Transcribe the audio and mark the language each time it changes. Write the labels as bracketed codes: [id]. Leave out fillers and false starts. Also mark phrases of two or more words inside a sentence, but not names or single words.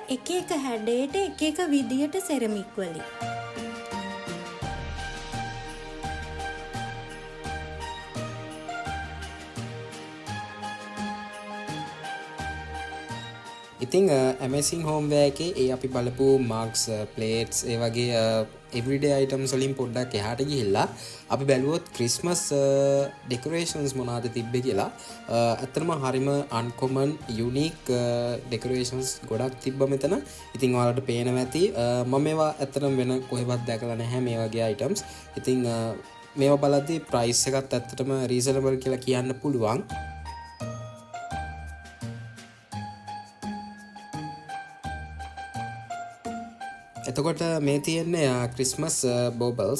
[si] එක එක හැඩයට එක එක විදියට සෙරමික් වලින්. ඉතින් Amazing Homeware එකේ ඒ අපි බලපු [en] mugs, plates, [si] ඒ වගේ [en] everyday items [si] වලින් පොඩ්ඩක් එහාට ගිහිල්ලා අපි බැලුවොත් [en] Christmas decorations [si] මොනවාද තිබ්බේ කියලා. ඇත්තටම හරිම [en] uncommon, unique decorations [si] ගොඩක් තිබ්බ මෙතන. ඉතින් ඔයාලට පේනවා ඇති. මම මේවා ඇත්තටම වෙන කොහෙවත් දැකලා නැහැ මේ වගේ items. ඉතින් මේවා බලද්දී price එකත් ඇත්තටම reasonable කියලා කියන්න පුළුවන්. එතකොට මේ තියෙන්නේ [en] Christmas baubles.